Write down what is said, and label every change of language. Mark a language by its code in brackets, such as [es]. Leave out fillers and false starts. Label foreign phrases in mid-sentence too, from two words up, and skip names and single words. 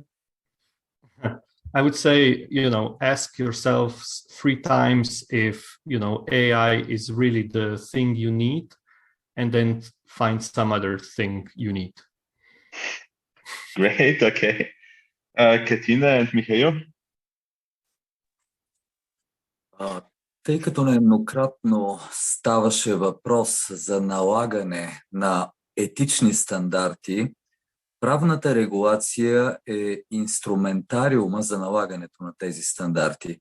[en] I would say, you know, ask yourself 3 times if, you know, AI is really the thing you need, and then find some other thing you need. Great, okay. Katina and Mikhail. [bg] Тъй като нееднократно ставаше въпрос за налагане на етични стандарти, правната регулация е инструментариума за налагането на тези стандарти.